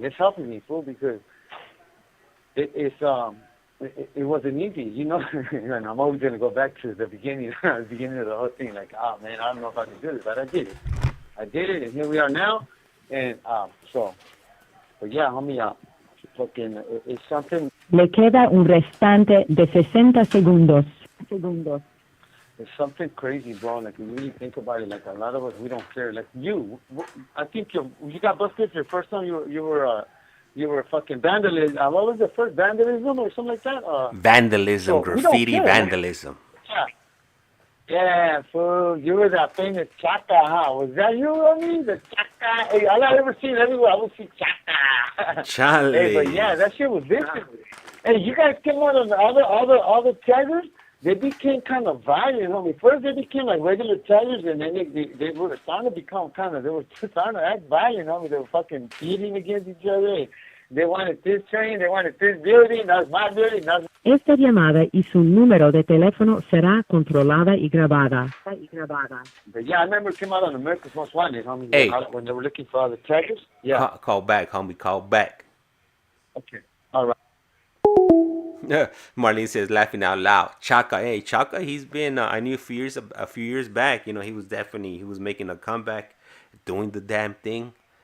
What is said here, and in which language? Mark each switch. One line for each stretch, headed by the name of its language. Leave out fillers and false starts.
English: It's helping me, fool, because it wasn't easy, you know. And I'm always gonna go back to the beginning, the beginning of the whole thing. Like, oh man, I don't know if I can do this, but I did it. I did it, and here we are now. And but yeah, homie, fucking, it's something.
Spanish: Le queda un restante de 60 segundos.
English: It's something crazy, bro. Like, you really think about it. Like, a lot of us, we don't care. Like you, I think you got busted your first time. You were fucking vandalism. What was the first, vandalism or something like that? Vandalism, so graffiti, vandalism. Yeah, fool. You were that famous Chaka, huh? Was that you, homie? The Chaka. Hey, all I ever seen everywhere, I would see Chaka. Charlie. Hey, but yeah, that shit was vicious. Hey, you guys came out on all the taggers. They became kind of violent, homie. First, they became like regular taggers, and then they were starting to become they were starting to act violent, homie. They were fucking beating against each other. They wanted this train, they wanted this building, that's my building, that's...
Spanish: Esta llamada y su número de teléfono será controlada y grabada.
English: But yeah, I remember it came out on America's Most Wanted, homie. Hey. When they were looking for all the taggers. Yeah. Call back, homie. Call back. Okay. All right. Marlene says, laughing out loud. Chaka, hey, Chaka, he's been, I knew a few years back, you know, he was making a comeback, doing the damn thing.